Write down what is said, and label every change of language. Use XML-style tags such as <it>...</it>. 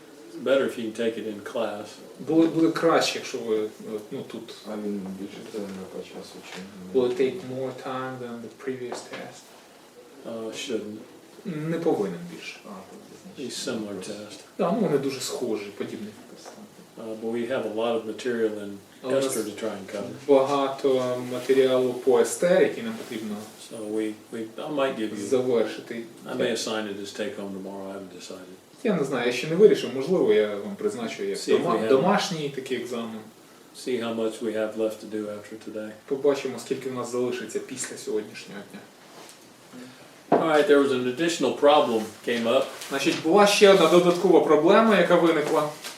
<en>It's better if you can take it in class.</en> <uk>Буде краще, якщо ви тут. А він більше не по часу, чи</uk> <en>Will it take more time than the previous test? Shouldn't.</en> <uk>Не повинен більше.</uk> <en>These similar tests.</en> <uk>Так, вони дуже схожі, подібні.</uk> <en>But we have a lot of material in Esther to try and cover.</en> <uk>Багато матеріалу по естер, який нам потрібно</uk> <en>So I might give you.</en> <uk>завершити.</uk> <en>I may assign it as take home tomorrow. I haven't decided.</en> <uk>Я не знаю, я ще не вирішив, можливо, я вам призначу як</uk> <en>See if we have-</en> <uk>домашній такий екзамен.</uk> <en>See how much we have left to do after today.</en> <uk>Побачимо, скільки в нас залишиться після сьогоднішнього дня.</uk> <en>All right, there was an additional problem came up,</en> <uk>Значить, була ще одна додаткова проблема, яка виникла.</uk>